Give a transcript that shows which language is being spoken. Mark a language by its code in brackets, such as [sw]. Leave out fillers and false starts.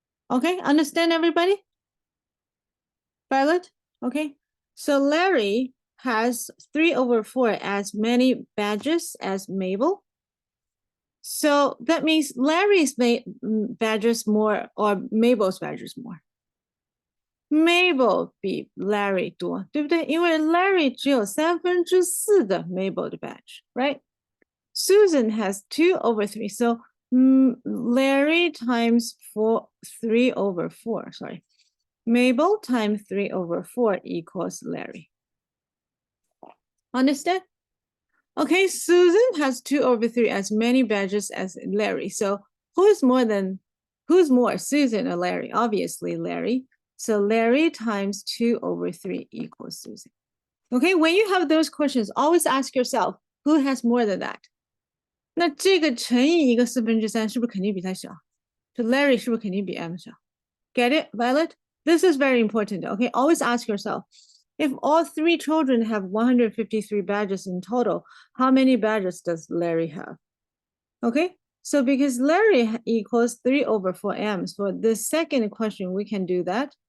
[en] Okay, understand everybody? Violet? Okay, so Larry has 3/4 as many badges as Mabel. So that means Larry's badges more or Mabel's badges more. [zh] Mabel 比 Larry 多，对不对？因为 Larry 只有4/3的 Mabel 的 badge, right? [en] Susan has 2/3, so Larry times 3/4, sorry. Mabel times 3/4 equals Larry. Understand? Okay, Susan has 2/3 as many badges as Larry. So who's more, Susan or Larry? Obviously Larry. So Larry times 2/3 equals Susan. Okay, when you have those questions, always ask yourself, who has more than that? [zh] 那这个乘以一个3/4是不是肯定比它小？就 Larry 是不是肯定比 M 小？ [en] Get it, Violet? This is very important, okay? Always ask yourself, if all 3 children have 153 badges in total, how many badges does Larry have? Okay, so because Larry equals 3/4 M, so the second question, we can do that.